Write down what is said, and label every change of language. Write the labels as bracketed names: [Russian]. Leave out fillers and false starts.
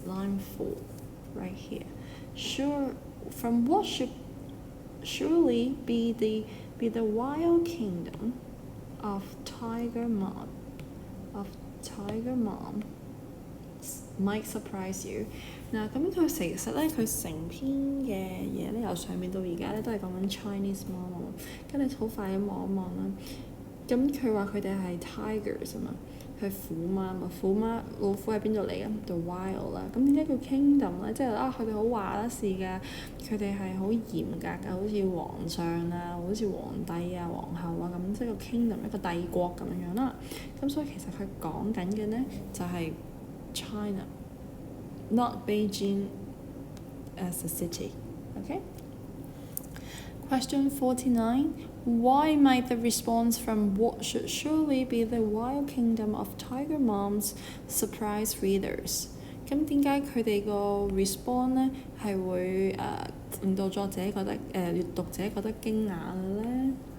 [English] Line 4, right here. From what should surely be the Wild Kingdom of Tiger Mom might surprise you. [Cantonese] 嗱，咁佢其實咧，佢成篇嘅嘢咧，由上面到而家咧，都係講緊 Chinese mom 啊嘛。咁你好快咁望一望啦。咁佢話佢哋係 tigers 啊嘛，佢係虎媽啊嘛。虎媽老虎喺邊度嚟嘅 ？ [English] The wild [Cantonese] 啦。咁點解叫 kingdom 咧？即係佢哋好話得事㗎，佢哋係好嚴格㗎，好似皇上啊，好似皇帝啊、皇后啊咁，即係個 kingdom 一個帝國咁樣啦。咁所以其實佢講緊嘅咧就係 China。 [English] Not Beijing as a city. Okay? Question 49. Why might the response from what should surely be the wild kingdom of tiger moms surprise readers? [Cantonese] 咁點解佢哋個 response 咧係會令到作者覺得閱讀者覺得驚訝嘅咧？